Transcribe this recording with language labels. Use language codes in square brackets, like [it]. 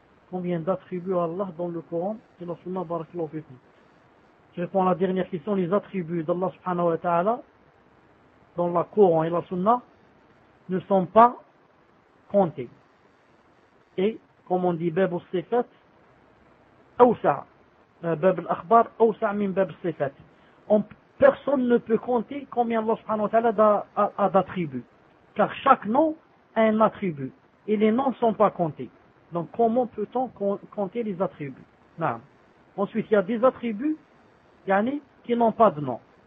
[fr] Combien d'attributs à Allah dans le Coran et la Sunna barakallahu fikum? Je réponds à la dernière question, les attributs d'Allah subhanahu wa ta'ala dans le Coran et la Sunna ne sont pas comptés. Et comme on dit, Bebou Sefet, Aoussa, [ar] باب الأخبار أوسع من باب الصفات. [fr] Personne ne peut compter combien Allah subhanahu wa ta'ala a d'attributs. Car chaque nom a un attribut. Et les noms ne sont pas comptés. Donc comment peut-on compter les attributs? Non. Ensuite, il y a des attributs yani, qui n'ont pas de nom.